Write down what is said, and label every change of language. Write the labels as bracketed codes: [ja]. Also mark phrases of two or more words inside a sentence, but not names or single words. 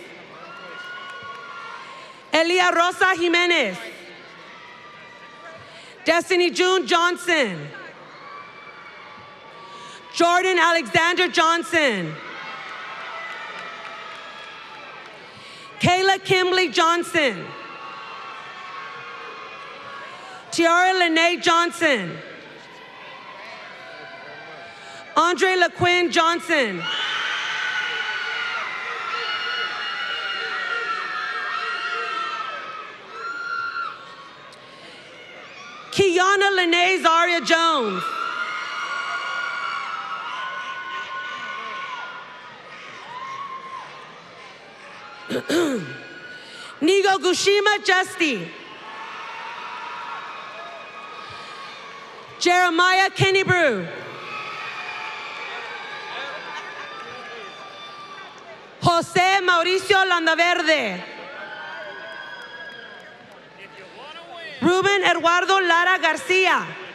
[en] Elia Rosa Jimenez. Destiny June Johnson. Jordan Alexander Johnson. Kayla Kimberly Johnson. Tiara Lene Johnson. Andre LaQuinn Johnson. Kiana Lene Zaria Jones. Nigo Gushima Justy. Jeremiah Kennebrew. José Mauricio Landaverde. Ruben Eduardo Lara Garcia.